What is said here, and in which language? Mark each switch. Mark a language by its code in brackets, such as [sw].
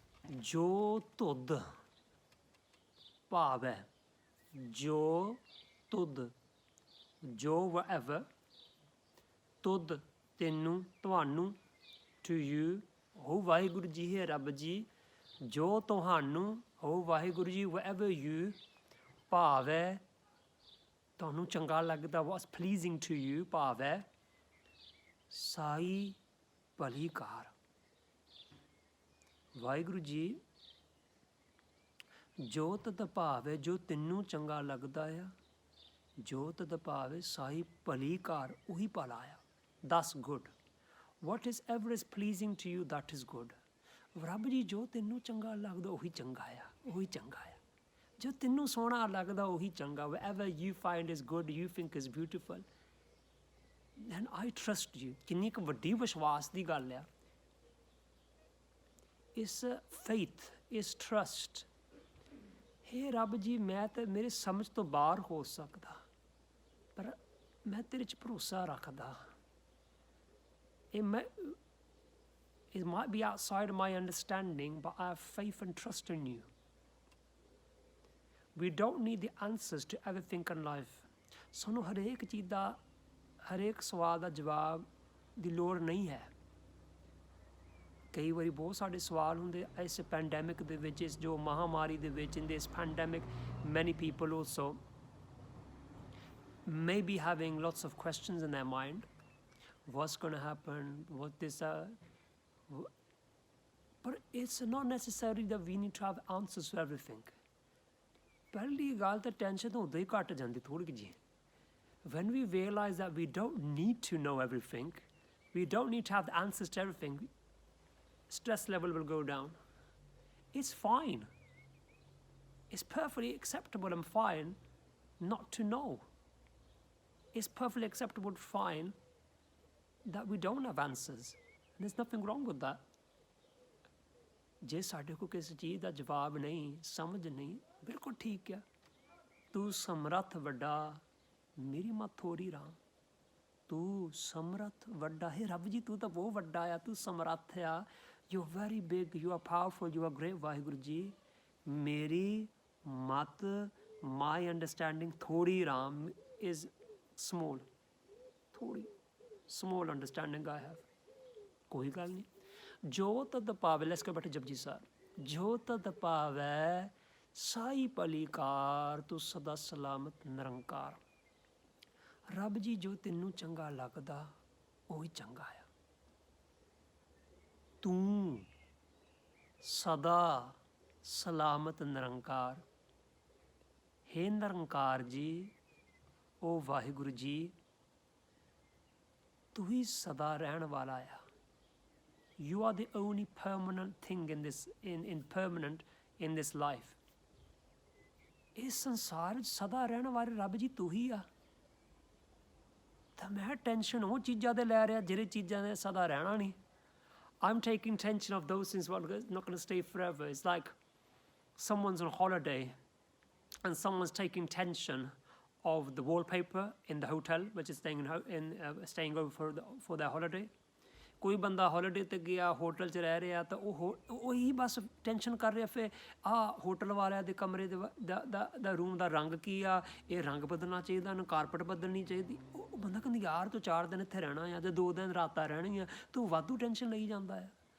[pa] ਜੋ ਤੁਧ ਭਾਵੈ, ਜੋ ਤੁਧ, ਜੋ [en] whatever, [pa] ਤੁਧ ਤੈਨੂੰ, ਤੁਹਾਨੂੰ, [en] to you, [pa] ਹੋ ਵਾਹਿਗੁਰੂ ਜੀ ਹੈ ਰੱਬ ਜੀ, ਜੋ ਤੁਹਾਨੂੰ, ਹੋ ਵਾਹਿਗੁਰੂ ਜੀ, [en] whatever you, [pa] ਭਾਵੈ ਤੁਹਾਨੂੰ ਚੰਗਾ ਲੱਗਦਾ, [en] what's pleasing to you, [pa] ਭਾਵੈ ਸਾਈ ਭਲੀਕਾਰ। ਵਾਹਿਗੁਰੂ ਜੀ ਜੋ ਤਦ ਭਾਵੈ, ਜੋ ਤੈਨੂੰ ਚੰਗਾ ਲੱਗਦਾ ਆ, ਜੋ ਤਦ ਭਾਵੈ ਸਾਈ ਭਲੀਕਾਰ, ਉਹੀ ਭਲਾ ਆ, [en] that's good। what is ever is pleasing to you, that is good। [pa] ਰੱਬ ਜੀ ਜੋ ਤੈਨੂੰ ਚੰਗਾ ਲੱਗਦਾ ਉਹੀ ਚੰਗਾ ਆ, ਉਹੀ ਚੰਗਾ ਆ। ਜੋ ਤੈਨੂੰ ਸੋਹਣਾ ਲੱਗਦਾ ਉਹੀ ਚੰਗਾ। [en] whatever you find is good, you think is beautiful, then I trust you। [pa] ਕਿੰਨੀ ਕੁ ਵੱਡੀ ਵਿਸ਼ਵਾਸ ਦੀ ਗੱਲ ਆ। ਇਸ faith, ਇਸ trust, ਹੇ ਰੱਬ ਜੀ ਮੈਂ ਤਾਂ ਮੇਰੇ ਸਮਝ ਤੋਂ ਬਾਹਰ ਹੋ ਸਕਦਾ, ਪਰ ਮੈਂ ਤੇਰੇ 'ਚ ਭਰੋਸਾ ਰੱਖਦਾ। [en] It might be outside of my understanding, but I have faith and trust in you। We don't need the answers to everything in life। [pa] ਸਾਨੂੰ ਹਰੇਕ ਚੀਜ਼ ਦਾ, ਹਰੇਕ ਸਵਾਲ ਦਾ ਜਵਾਬ ਦੀ ਲੋੜ ਨਹੀਂ ਹੈ। ਕਈ ਵਾਰੀ ਬਹੁਤ ਸਾਡੇ ਸਵਾਲ ਹੁੰਦੇ ਇਸ ਪੈਂਡੈਮਿਕ ਦੇ ਵਿੱਚ, ਇਸ ਜੋ ਮਹਾਮਾਰੀ ਦੇ ਵਿੱਚ, [en] in this pandemic many people also may be having lots of questions in their mind। what's going to happen, what this but it's not necessary that we need to have answers to everything। [pa] ਪਹਿਲੀ ਗੱਲ ਤਾਂ tension ਤਾਂ ਉਦੋਂ ਹੀ ਘੱਟ ਜਾਂਦੀ ਥੋੜ੍ਹੀ ਜਿਹੀ। [en] when we realize that we don't need to know everything, We don't need to have the answers to everything. Stress level will go down. It's fine. It's perfectly acceptable and fine not to know. It's perfectly acceptable and fine that we don't have answers. And there's nothing wrong with that. [pa] ਜੇ ਸਾਡੇ ਕੋਲ ਕਿਸੇ ਚੀਜ਼ ਦਾ ਜਵਾਬ ਨਹੀਂ, ਸਮਝ ਨਹੀਂ, ਬਿਲਕੁਲ ਠੀਕ ਹੈ। ਤੂੰ ਸਮਰੱਥ ਵੱਡਾ, ਮੇਰੀ ਮਤ ਥੋੜੀ ਰਾਮ। ਤੂੰ ਸਮਰੱਥ ਵੱਡਾ ਹੈ ਰੱਬ ਜੀ, ਤੂੰ ਤਾਂ ਬਹੁਤ ਵੱਡਾ ਆ, ਤੂੰ ਸਮਰੱਥ ਆ। [en] You are very big, you are powerful, you are great Waheguru ji. [pa] ਮੇਰੀ ਮਤ, [en] my understanding [pa] ਥੋੜੀ ਰਾਮ [en] Is small, ਥੋੜੀ small understanding I have. [pa] ਕੋਈ ਗੱਲ ਨਹੀਂ। ਜੋ ਤਦ ਪਾਵੇ, [en] let's go back to [pa] Japji Sahib. ਜੋ ਤਦ ਪਾਵੈ ਸਾਈ ਭਲੀਕਾਰ, ਤੂੰ ਸਦਾ ਸਲਾਮਤ ਨਿਰੰਕਾਰ। ਰੱਬ ਜੀ ਜੋ ਤੈਨੂੰ ਚੰਗਾ ਲੱਗਦਾ ਉਹੀ ਚੰਗਾ ਆ। ਤੂੰ ਸਦਾ ਸਲਾਮਤ ਨਿਰੰਕਾਰ। ਹੇ ਨਿਰੰਕਾਰ ਜੀ, ਉਹ ਵਾਹਿਗੁਰੂ ਜੀ, ਤੂੰ ਹੀ ਸਦਾ ਰਹਿਣ ਵਾਲਾ ਆ। [en] You are the only permanent thing in this life. [pa] ਇਸ ਸੰਸਾਰ ਵਿੱਚ ਸਦਾ ਰਹਿਣ ਵਾਲੇ ਰੱਬ ਜੀ ਤੂੰ ਹੀ ਆ। ਤਾਂ ਮੈਂ ਟੈਨਸ਼ਨ ਉਹ ਚੀਜ਼ਾਂ ਦੇ ਲੈ ਰਿਹਾ ਜਿਹੜੇ ਚੀਜ਼ਾਂ ਦੇ ਸਦਾ ਰਹਿਣਾ ਨਹੀਂ। [en] I'm taking tension of those things that are not going to stay forever. It's like someone's on holiday and someone's taking tension of the wallpaper in the hotel, which is staying over for their holiday. [pa] ਕੋਈ ਬੰਦਾ holiday 'ਤੇ ਗਿਆ, hotel 'ਚ ਰਹਿ ਰਿਹਾ, ਤਾਂ ਉਹੀ ਬਸ tension ਕਰ ਰਿਹਾ ਫਿਰ ਹੋਟਲ ਵਾਲਿਆਂ ਦੇ ਕਮਰੇ ਦਾ ਰੂਮ ਦਾ ਰੰਗ ਕੀ ਆ, ਇਹ ਰੰਗ ਬਦਲਣਾ ਚਾਹੀਦਾ, ਇਹਨੂੰ ਕਾਰਪਟ ਬਦਲਣੀ ਚਾਹੀਦੀ। ਉਹ ਬੰਦਾ ਕਹਿੰਦਾ ਯਾਰ ਤੂੰ 4 ਦਿਨ ਇੱਥੇ ਰਹਿਣਾ ਆ, ਤੇ 2 ਦਿਨ ਰਾਤਾਂ ਰਹਿਣੀਆਂ, ਤੂੰ ਵਾਧੂ ਟੈਨਸ਼ਨ ਲਈ ਜਾਂਦਾ ਆ।